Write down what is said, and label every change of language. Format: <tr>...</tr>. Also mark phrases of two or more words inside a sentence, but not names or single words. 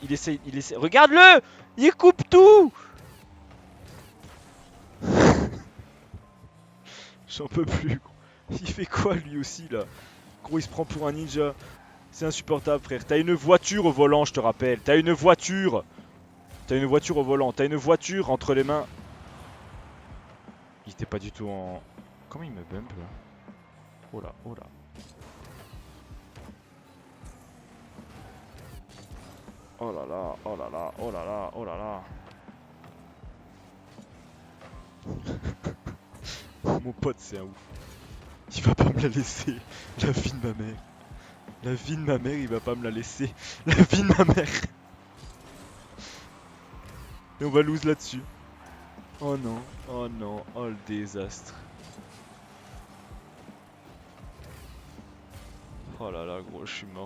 <fr>Il essaie, il essaie. Regarde-le! Il coupe tout! J'en peux plus, gros. Il fait quoi lui aussi là? Gros, il se prend pour un ninja. C'est insupportable, frère. T'as une voiture au volant, je te rappelle. T'as une voiture. T'as une voiture au volant. T'as une voiture entre les mains. Il était pas du tout en. Comment il me bump là? Oh là, oh là. Oh là là, oh là là, oh là là, oh là là. Mon pote, c'est un ouf. Il va pas me la laisser. La vie de ma mère. La vie de ma mère, il va pas me la laisser. La vie de ma mère. Et on va lose là-dessus. Oh non, oh non, oh le désastre. Oh là là, gros, je suis mort.</fr>